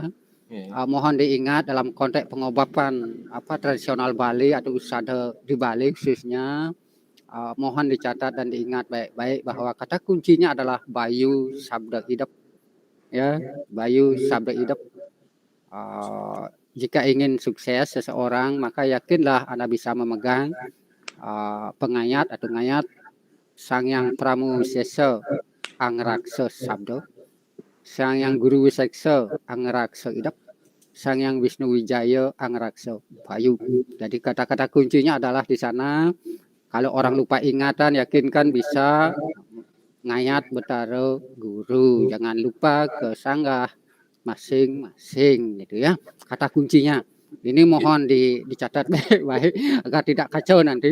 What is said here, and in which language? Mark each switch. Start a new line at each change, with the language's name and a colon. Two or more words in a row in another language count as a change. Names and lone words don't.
Indonesian: Mohon diingat dalam konteks pengobatan tradisional Bali atau usada di Bali khususnya, mohon dicatat dan diingat baik-baik bahwa kata kuncinya adalah Bayu Sabda Idap. Ya, Bayu Sabda Idap. Jika ingin sukses seseorang, maka yakinlah Anda bisa memegang pengayat atau ngayat Sang Yang Pramusesa Angraksa Sabdo, Sang Yang Guru Wiseksa Angraksa Idap, Sang Yang Wisnu Wijaya Angraksa Bayu. Jadi kata-kata kuncinya adalah di sana. Kalau orang lupa ingatan, yakinkan bisa ngayat betara guru. Jangan lupa ke sanggah masing-masing gitu ya. Kata kuncinya. Ini mohon dicatat baik-baik agar tidak kacau nanti.